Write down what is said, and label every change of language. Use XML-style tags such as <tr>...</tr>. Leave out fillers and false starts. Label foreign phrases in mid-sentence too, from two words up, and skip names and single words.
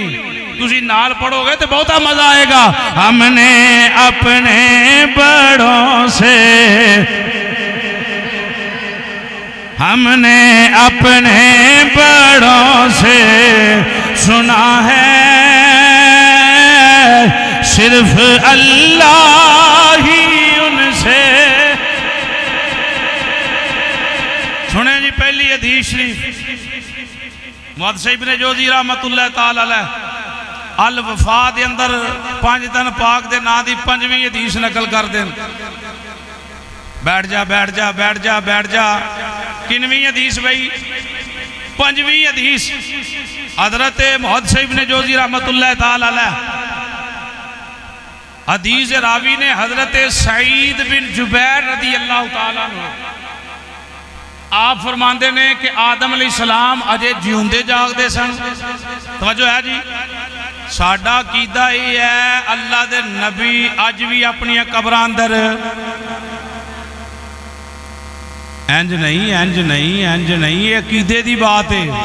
<pa>تسی نال پڑھو گے تو بہتا مزہ آئے گا.</pa> <ur>ہم نے اپنے بڑوں سے، ہم نے اپنے بڑوں سے سنا ہے، صرف اللہ ہی ان سے.</ur> <pa>سنے جی پہلی حدیث شریف محدث ابن جوزی</pa> <ar>رحمة الله تعالى عليه</ar> <pa>الوفا دے اندر 5 دن پاک دے ناں دی 5ویں حدیث نقل کر دین. بیٹھ جا بیٹھ جا بیٹھ جا بیٹھ جا. کنویں حدیث بھائی؟ 5ویں حدیث. حضرت محدث ابن جوزی</pa> <ar>رحمة الله تعالى عليه</ar> <pa>حدیث راوی نے حضرت سعید بن جبیر</pa> <ar>رضي الله تعالى عنه</ar> <pa>آپ فرماتے نے کہ آدم علیہ السلام اجے جیوندے جاگدے سن. توجہ ہے جی. ساڈا عقیدہ یہ ہے اللہ دے نبی اج بھی اپنی قبراں اندر انج نہیں، انج نہیں، انج نہیں، یہ عقیدے کی بات ہے.</pa>